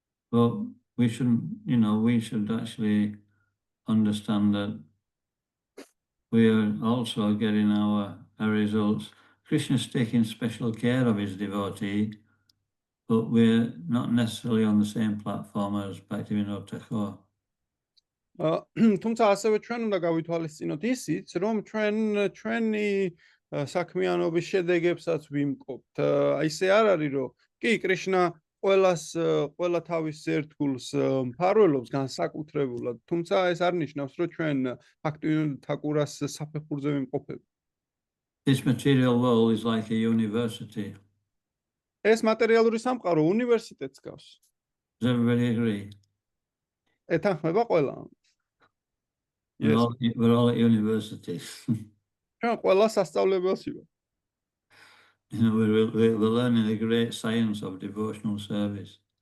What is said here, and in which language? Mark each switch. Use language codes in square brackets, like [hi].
[en] But we should actually understand that we are also getting our results. Krishna's taking special care of his devotee, but we're not necessarily on the same platform as Bhaktivinoda Thakur. [ka] თუმცა ასევე ჩვენ უნდა გავითვალისწინოთ ისიც, რომ ჩვენი საქმიანობის შედეგებსაც ვიმყოფთ. ისე არ არის, რომ კი კრიშნა ყველა თავის ერთგულს მფარველობს განსაკუთრებულად, თუმცა ეს არ ნიშნავს, რომ ჩვენ ბჰაქტივინოდ თაკურას საფეხურზე ვიმყოფებით. [en] This material world is like a university. [ka] ეს მატერიალური სამყარო უნივერსიტეტს გავს. [en] Does everybody agree? [ka] ეთანხმება ყველა. [en] We're all at university. [ka] ჩვენ ყველა სასწავლებელში ვართ. [en] We're learning the great science of devotional service.